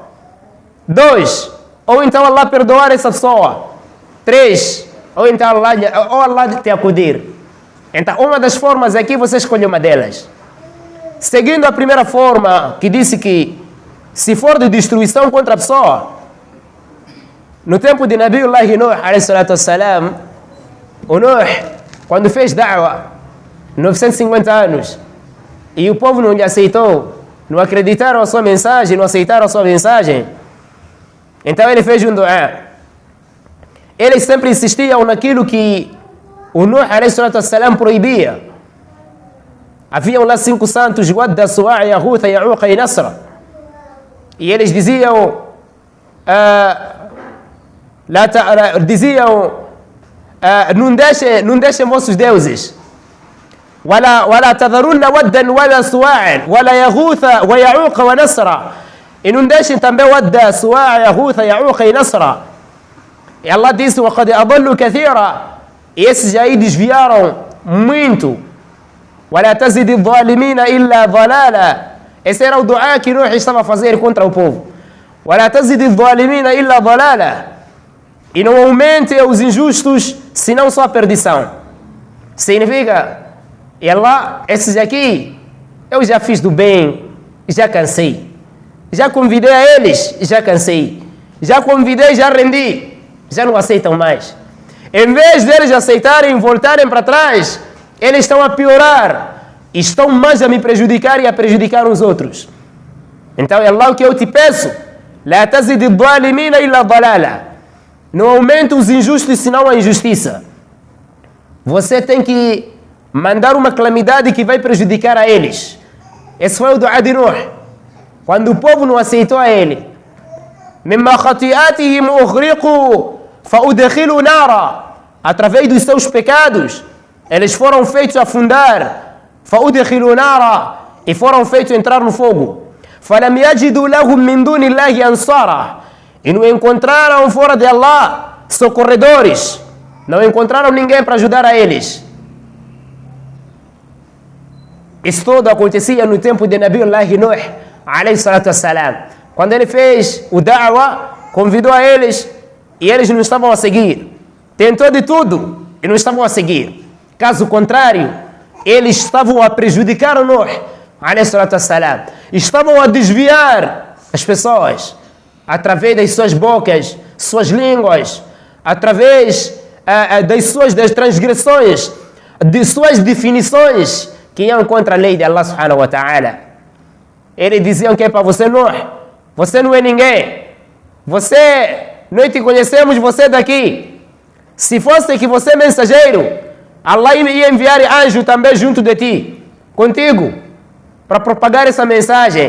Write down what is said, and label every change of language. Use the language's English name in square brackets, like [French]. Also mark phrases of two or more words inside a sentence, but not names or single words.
[Portuguese] 2, ou então Allah perdoar essa pessoa. 3, ou então Allah te acudir. Então, uma das formas aqui, você escolhe uma delas. Seguindo a primeira forma, que disse que se for de destruição contra a pessoa, no tempo de Nabiullah Nuh, [Arabic] عليه الصلاة والسلام, [Portuguese] o Nuh, quando fez da'wa, 950 anos, e o povo não lhe aceitou, não acreditaram a sua mensagem, não aceitaram a sua mensagem, então ele fez um dua. Eles sempre insistiam naquilo que o Nuh, [Arabic] عليه الصلاة والسلام, [Portuguese] proibia. Haviam lá 5 santos, Wadda, Su'a', Yaghutha, Ya'uqa e Nasra. E eles diziam, não deixem vossos deuses. [Arabic] وَلَا تَذَرُنَّ وَدًّا وَلَا سُوَاعًا وَلَا يَغُوثَ, وَيَعُوقَ وَنَسْرًا. [Portuguese] E não deixem também Wadda, Su'a', Yaghutha, Ya'uqa e Nasra. E Allah disse, [Arabic] وَقَدْ أَضَلُّوا كَثِيرًا. [Portuguese] E esses aí desviaram muito. [Arabic] وَلَا تَزِدِ الظَّالِمِينَ إِلَّا ضَلَالًا. [Portuguese] Esse era o dua que Nuh estava a fazer contra o povo. [Arabic] وَلَا تَزِدِ الظَّالِمِينَ إِلَّا ضَلَالًا. [Portuguese] E não aumente os injustos, senão só a perdição. Significa, e Allah, esses aqui, eu já fiz do bem, já cansei. Já convidei a eles, já cansei. Já convidei, já rendi. Já não aceitam mais. Em vez deles aceitarem e voltarem para trás, eles estão a piorar, estão mais a me prejudicar e a prejudicar os outros. Então, é Allah o que eu te peço, [Arabic] لَا تَزِدِ الظَّالِمِينَ إِلَّا ضَلَالًا. [Portuguese] Não aumente os injustos senão a injustiça. Você tem que mandar uma calamidade que vai prejudicar a eles. Esse foi o dua de Nuh. Quando o povo não aceitou a ele, [Arabic] مِمَّا خَطِيئَاتِهِمْ أُغْرِقُوا فَأُدْخِلُوا نَارًا. [Portuguese] Através dos seus pecados, eles foram feitos afundar. [Arabic] فَأُدْخِلُوا نَارًا. [Portuguese] e foram feitos entrar no fogo. [Arabic] فَلَمْ يَجِدُوا لَهُمْ مِنْ دُونِ اللَّهِ أَنصَارًا. [Portuguese] E não encontraram fora de Allah socorredores. Não encontraram ninguém para ajudar a eles. Isso tudo acontecia no tempo de Nabiullah Nuh, [Arabic] عليه الصلاة والسلام. [Portuguese] Quando ele fez o da'wa, convidou a eles e eles não estavam a seguir. Tentou de tudo e não estavam a seguir. Caso contrário, eles estavam a prejudicar o Nuh, [Arabic] عليه الصلاة والسلام. [Portuguese] Estavam a desviar as pessoas através das suas bocas, suas línguas, através das transgressões, de suas definições que iam contra a lei de Allah [Arabic] سبحانه وتعالى. [Portuguese] Eles diziam que é para você, Nuh, você não é ninguém. Nós te conhecemos, você daqui. Se fosse que você é mensageiro, Allah ia enviar anjo também junto de ti, contigo, para propagar essa mensagem.